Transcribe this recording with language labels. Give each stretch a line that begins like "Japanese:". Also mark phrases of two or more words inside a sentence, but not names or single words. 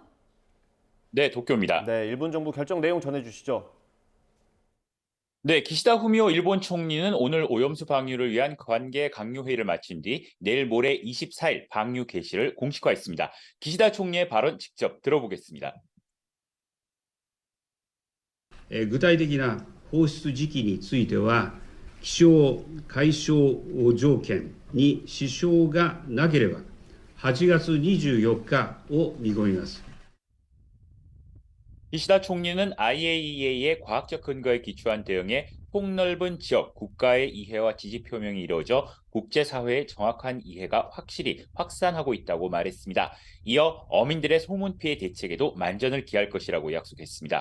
Korean: 네, 도쿄입니다. 네, 일본 정부 결정 내용 전해주시죠. 네, 기시다 후미오 일본 총리는 오늘 오염수 방류를 위한 관계 강요 회의를 마친 뒤 내일 모레 24일 방류 개시를 공식화했습니다. 기시다 총리의 발언 직접 들어보겠습니다.
Japanese: 具体的な放出時期については、気象解消条件に支障がなければ、8月24日を見込みます。
Korean: 기시다 총리는 IAEA의 과학적 근거에 기초한 대응에 폭넓은 지역, 국가의 이해와 지지 표명이 이루어져 국제사회의 정확한 이해가 확실히 확산하고 있다고 말했습니다. 이어 어민들의 소문 피해 대책에도 만전을 기할 것이라고 약속했습니다.